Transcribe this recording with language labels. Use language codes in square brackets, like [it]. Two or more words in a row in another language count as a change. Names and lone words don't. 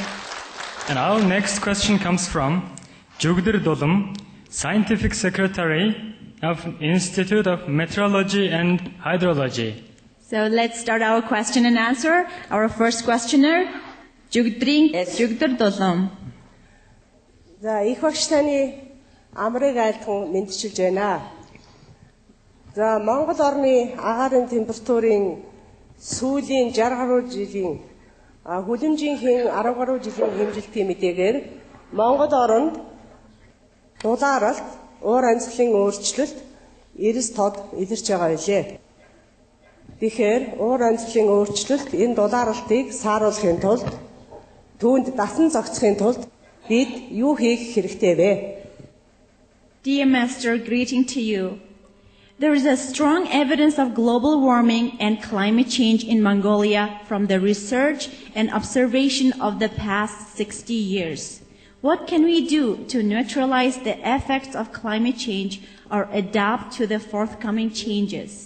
[en] And our next question comes from Jugdir Dolum, Scientific Secretary of Institute of Meteorology and Hydrology. So let's start our question and answer. Our first questioner, Jugdir Dolum. [mn] За их багш таны амрыг айлтхан мэдчилж байна. За Монгол орны агаарын температурын сүүлийн 60 гаруй жилийн хүлэмжийнхэн 10 гаруй жилийн хэмжилтийн мэдээгээр Монгол оронд дулааралт, уур амьсгалын өөрчлөлт, эрс тод илэрч байгаа билээ. Тэгэхээр уур амьсгалын өөрчлөлт энэ дулааралтыг сааруулахын тулд түүнд дасан зохицохын тулд бид юу хийх хэрэгтэй вэ? [en] Dear Master, greeting to you. There is a strong evidence of global warming and climate change in Mongolia from the research and observation of the past 60 years. What can we do to neutralize the effects of climate change or adapt to the forthcoming changes?